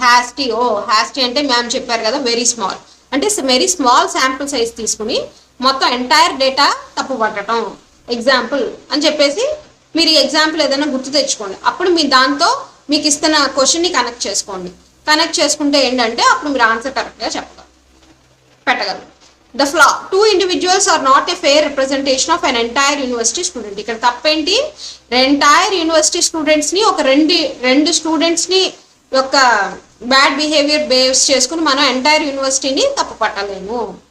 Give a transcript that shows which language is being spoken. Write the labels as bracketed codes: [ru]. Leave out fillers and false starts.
[te] Hastie అంటే ma'am చెప్పారు కదా వెరీ స్మాల్ అంటే వెరీ స్మాల్ శాంపుల్ సైజ్ తీసుకుని మొత్తం ఎంటైర్ డేటా తప్పు పట్టడం ఎగ్జాంపుల్ అని చెప్పేసి మీరు ఈ ఎగ్జాంపుల్ ఏదైనా గుర్తు తెచ్చుకోండి. అప్పుడు మీ దాంతో మీకు ఇస్తున్న క్వశ్చన్ని కనెక్ట్ చేసుకోండి. కనెక్ట్ చేసుకుంటే ఏంటంటే అప్పుడు మీరు ఆన్సర్ కరెక్ట్గా పెట్టగలరు. [en] The flaw 2 individuals are not a fair representation of an entire university student. [te] ఇక్కడ తప్పేంటి, ఎంటైర్ యూనివర్సిటీ స్టూడెంట్స్ని ఒక రెండు స్టూడెంట్స్ని యొక్క బ్యాడ్ బిహేవియర్ బేస్ చేసుకుని మనం ఎంటైర్ యూనివర్సిటీని తప్పు పట్టలేము.